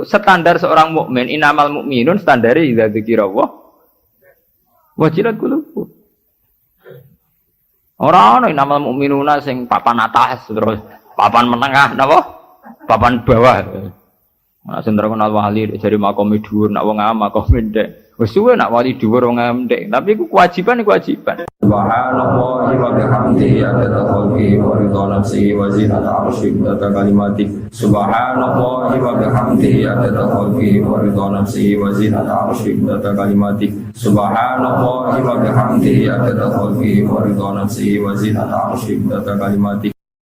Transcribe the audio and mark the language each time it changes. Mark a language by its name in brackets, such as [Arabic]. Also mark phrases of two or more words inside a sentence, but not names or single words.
[Indonesian] Standar seorang mukmin, [Arabic] إنما المؤمنون standare إذا ذكر الله وجلت قلوبهم. [Javanese] Ora ana [Arabic] إنما المؤمنون [Javanese] sing papan atas terus papan menengah napa? Papan bawah. Nek sing terkenal wali dari makom dhuwur, nek wong am makom ndek. Wis suwe nek wali dhuwur wong am ndek, tapi iku kewajiban. [Arabic] سبحان الله وبحمده عدد خلقه ورضا نفسه وزنة عرشه ومداد كلماته. سبحان الله وبحمده عدد خلقه ورضا نفسه وزنة عرشه ومداد كلماته. سبحان الله وبحمده عدد خلقه ورضا نفسه وزنة عرشه ومداد كلماته.